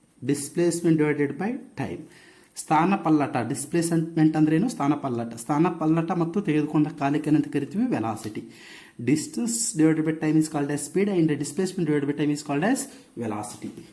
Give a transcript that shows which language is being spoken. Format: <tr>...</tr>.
<en>Displacement divided by time.</en> <kn>ಸ್ಥಾನ ಪಲ್ಲಟ, displacement ಅಂದ್ರೆ ಏನು? ಸ್ಥಾನ ಪಲ್ಲಟ ಮತ್ತು ತೆಗೆದುಕೊಂಡ ಕಾಲಕ್ಕೆ ಏನಂತ ಕರಿತೀವಿ?</kn> <en>Velocity. Distance divided by time is called as speed and the displacement divided by time is called as velocity.</en>